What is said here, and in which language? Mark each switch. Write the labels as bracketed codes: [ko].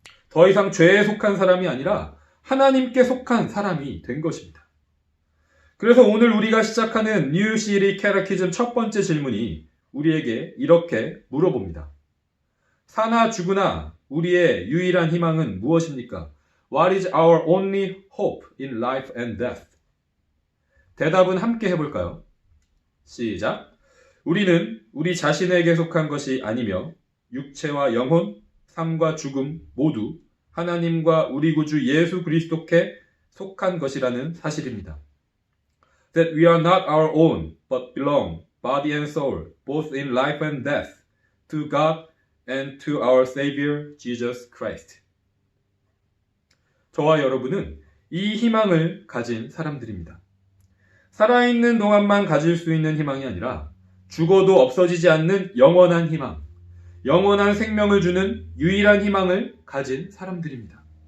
[ko] 더 이상 죄에 속한 사람이 아니라 하나님께 속한 사람이 된 것입니다. 그래서 오늘 우리가 시작하는 뉴 시리 캐러키즘 첫 번째 질문이 우리에게 이렇게 물어봅니다. 사나 죽으나 우리의 유일한 희망은 무엇입니까? [en] What is our only hope in life and death? [ko] 대답은 함께 해볼까요? 시작. 우리는 우리 자신에게 속한 것이 아니며 육체와 영혼, 삶과 죽음 모두 하나님과 우리 구주 예수 그리스도께 속한 것이라는 사실입니다. [en] That we are not our own, but belong, body and soul, both in life and death, to God and to our Savior Jesus Christ. [ko] 저와 여러분은 이 희망을 가진 사람들입니다. 살아있는 동안만 가질 수 있는 희망이 아니라 죽어도 없어지지 않는 영원한 희망, 영원한 생명을 주는 유일한 희망을 가진 사람들입니다.